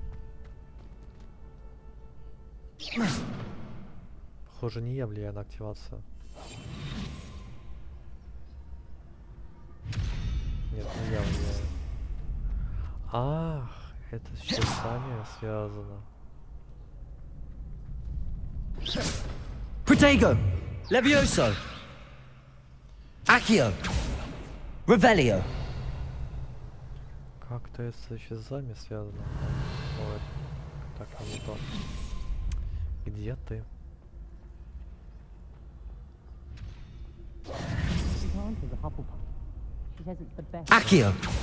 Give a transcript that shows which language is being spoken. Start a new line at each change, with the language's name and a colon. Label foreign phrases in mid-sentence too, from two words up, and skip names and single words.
Russian: Похоже, не я влияю на активацию. Нет, не я влияю. Ах, это с часами связано.
Latin: Protego. Levioso. Accio. Revelio.
Russian: Как-то это с часами связано. Ой, так, не то. Где ты? Accio.